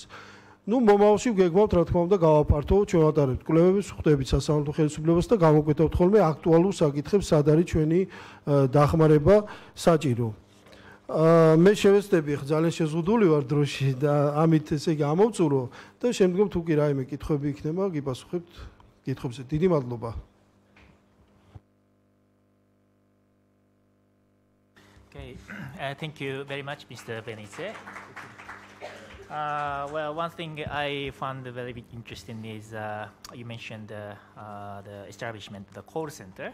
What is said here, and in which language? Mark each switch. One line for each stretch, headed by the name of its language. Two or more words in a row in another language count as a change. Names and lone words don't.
Georgian: ნუ მომავალში ვგეგმავთ, რა თქმა უნდა, გავაფართოვოთ, ჩვენ ვატარებთ კვლევების, ვხვდებით სასამართლო ხელისუფლებას და გამოვკვეთებთ ხოლმე აქტუალურ საკითხებს, სად არის ჩვენი დახმარება საჭირო. მე შევეცდები, ძალიან შეზღუდული ვარ დროში და ამით ესე იგი ამოვწურო და შემდგომ თუ კი რაიმე კითხვები იქნება, გიპასუხებთ კითხვებზე. დიდი მადლობა.
English: Okay, thank you very much, Mr. Benice. Well, one thing I found very interesting is you mentioned the establishment of the call center.